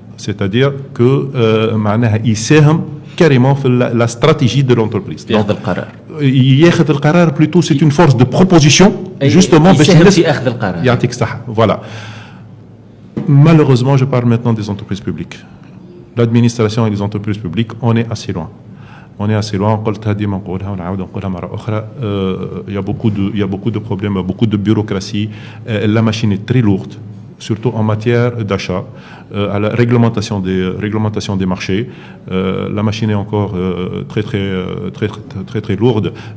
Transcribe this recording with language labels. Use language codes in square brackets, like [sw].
[fr] C'est-à-dire que [ar] معناها يساهم [fr] carrément في la stratégie de l'entreprise. [ar] ياخذ القرار. ياخذ القرار [fr] plutôt c'est une force de proposition justement باش [ar] يساهم في أخذ القرار. يعطيك الصحة. Voilà. [fr] Malheureusement, je parle maintenant des entreprises publiques. L'administration et les entreprises publiques, on est assez loin. On est assez loin. [ar] قلتها ديما نقولها ونعاود نقولها مرة أخرى. [fr] Il y a beaucoup de problèmes, beaucoup de bureaucratie. La machine est très lourde, surtout en matière d'achat, à la réglementation des marchés. La machine est encore très lourde.